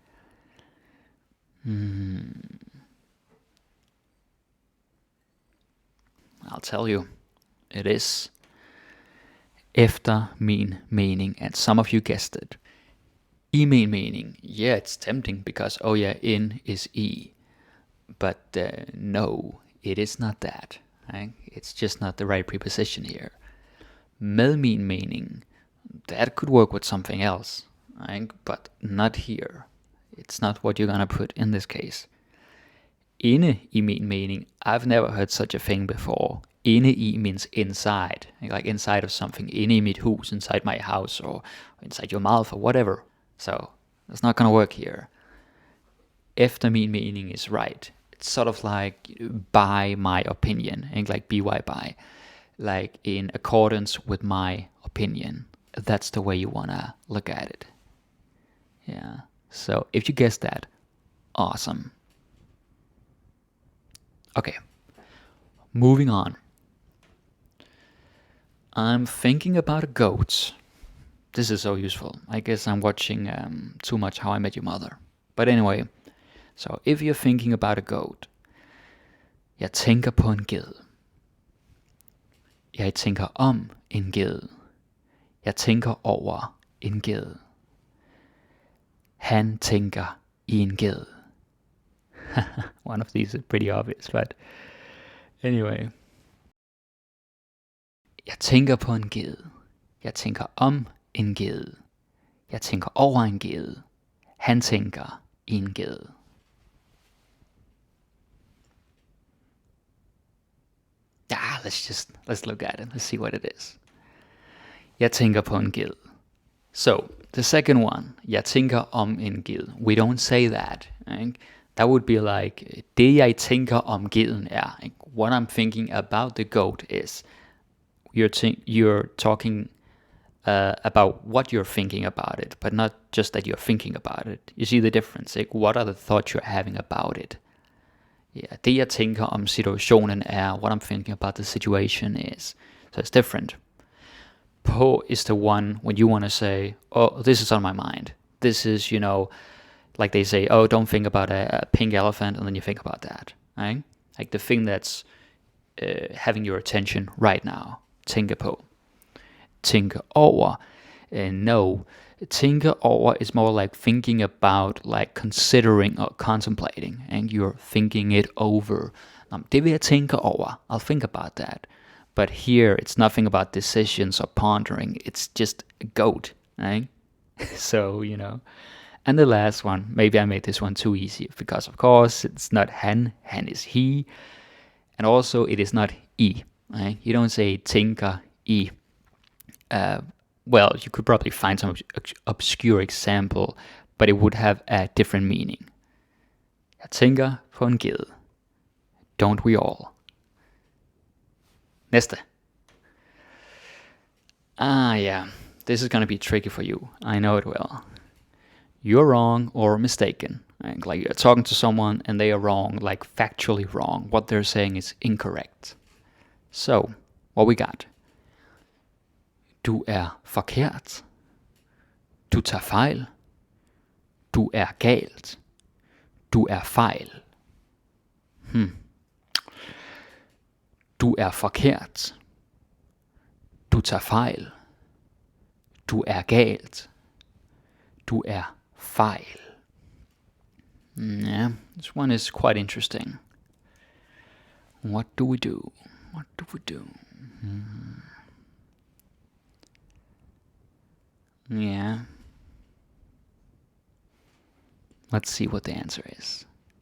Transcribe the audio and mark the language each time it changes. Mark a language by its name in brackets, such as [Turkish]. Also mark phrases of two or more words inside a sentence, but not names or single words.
[English] I'll tell you, it is [Danish] efter min mening, [English] and some of you guessed it. [Danish] I min mening, [English] yeah, it's tempting because, oh yeah, in is e. But no, it is not that. Right? It's just not the right preposition here. [Danish] Med min mening, [English] that could work with something else, right? But not here. It's not what you're gonna put in this case. [Danish] Inde i min mening, [English] I've never heard such a thing before. [Danish] Inde i [English] means inside, like inside of something. [Danish] Inde i mit hus, [English] inside my house, or inside your mouth, or whatever. So it's not gonna work here. [Danish] Efter min mening [English] is right. It's sort of like by my opinion, and like by, like in accordance with my opinion. That's the way you wanna look at it. Yeah. So if you guessed that, awesome. Okay, moving on. I'm thinking about a goat. This is so useful. I guess I'm watching too much How I Met Your Mother. But anyway, so if you're thinking about a goat. [Danish] Jeg tænker på en ged. Jeg tænker om en ged. Jeg tænker over en ged. Han tænker i en ged. [English] One of these is pretty obvious, but anyway. [Danish] Jeg tænker på en ged. Jeg tænker om en ged. Jeg tænker over en ged. Han tænker i en ged. [English] Let's look at it. Let's see what it is. [Danish] Jeg tænker på en ged. [English] So, the second one, [Danish] jeg tænker om en ged. [English] We don't say that. Right? That would be like, [Danish] det jeg tænker om geden er. [English] Like, what I'm thinking about the goat is, you're talking about what you're thinking about it, but not just that you're thinking about it. You see the difference? Like, what are the thoughts you're having about it? Yeah, [Danish] det jeg tænker om situationen er, [English] what I'm thinking about the situation is. So it's different. På is the one when you want to say, oh, this is on my mind. This is, like they say, oh, don't think about a pink elephant, and then you think about that, right? Like the thing that's having your attention right now. [Danish] Tænke på. Tænke over. No. Tænke over [English] is more like thinking about, like considering or contemplating, and you're thinking it over. [Danish] Det vil jeg tænke over. [English] I'll think about that. But here, it's nothing about decisions or pondering. It's just a goat, right? So, And the last one, maybe I made this one too easy, because of course, it's not han is he. And also, it is not I, right? You don't say [Danish] tænker I. [English] Well, you could probably find some obscure example, but it would have a different meaning. [Danish] Jeg tænker på en ged. [English] Don't we all? [Danish] Næste. Yeah. [English] This is going to be tricky for you. I know it will. You're wrong or mistaken. Like you're talking to someone and they are wrong, like factually wrong. What they're saying is incorrect. So, what we got? [Danish] Du er forkert. Du tager fejl. Du er galt. Du er fejl. Du er forkert. Du tager fejl. Du er galt. Du er fejl. [English] Yeah, this one is quite interesting. What do we do? What do we do? Yeah. Let's see what the answer is.